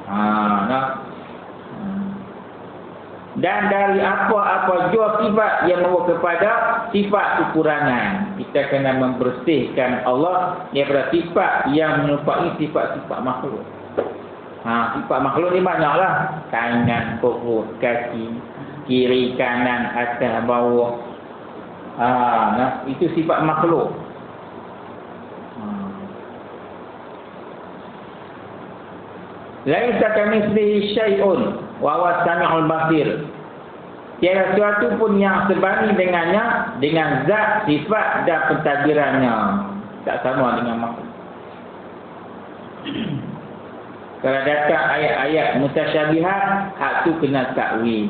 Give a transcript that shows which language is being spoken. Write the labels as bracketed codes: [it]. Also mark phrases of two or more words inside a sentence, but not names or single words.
[ms] Dan dari apa-apa jua sifat yang membawa kepada sifat kekurangan. Kita kena membersihkan Allah daripada sifat yang menyerupai sifat-sifat makhluk. Sifat makhluk ni banyaklah. Tangan, perut, kaki, kiri, kanan, atas, bawah. Itu sifat makhluk. [ar] ليس كمثله شيء وهو السميع البصير. [ms] Tiada sesuatu pun yang sebanding dengannya, dengan zat, sifat dan pentadbirannya. Tak sama dengan makhluk. Kalau datang ayat-ayat mutasyabihat, hak tu kena takwil.